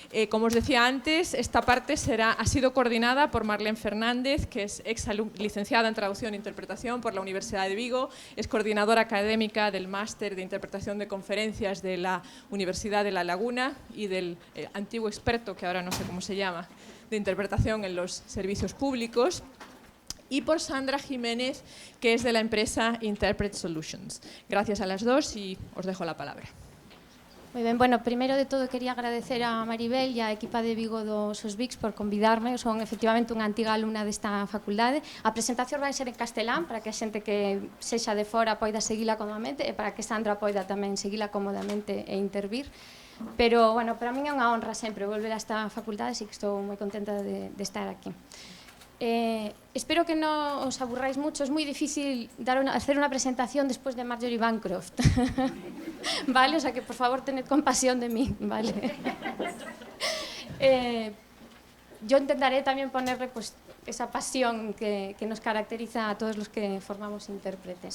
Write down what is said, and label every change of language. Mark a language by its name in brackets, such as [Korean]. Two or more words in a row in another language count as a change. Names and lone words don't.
[Spanish] Como os decía antes, esta parte ha sido coordinada por Marlene Fernández, que es licenciada en Traducción e Interpretación por la Universidad de Vigo, es coordinadora académica del Máster de Interpretación de Conferencias de la Universidad de La Laguna y del antiguo experto, que ahora no sé cómo se llama, de interpretación en los servicios públicos, y por Sandra Jiménez, que es de la empresa Interpret Solutions. Gracias a las dos y os dejo la palabra. [Galician] Moi ben, bueno, primeiro de todo quería agradecer a Maribel e a equipa de Vigo do SOSVICS por convidarme. Eu son efectivamente unha antiga alumna desta facultade. A presentación vai ser en castelán para que a xente que sexa de fora poida seguila cómodamente e para que Sandra poida tamén seguila cómodamente e intervir. Pero, bueno, para min é unha honra sempre volver a esta facultade, así que estou moi contenta de estar aquí. [Spanish] Espero que no os aburráis mucho. Es muy difícil hacer una presentación después de Marjorie Bancroft. ¿Vale? O sea que por favor tened compasión de mí, ¿vale? Yo intentaré también ponerle pues esa pasión que nos caracteriza a todos los que formamos intérpretes.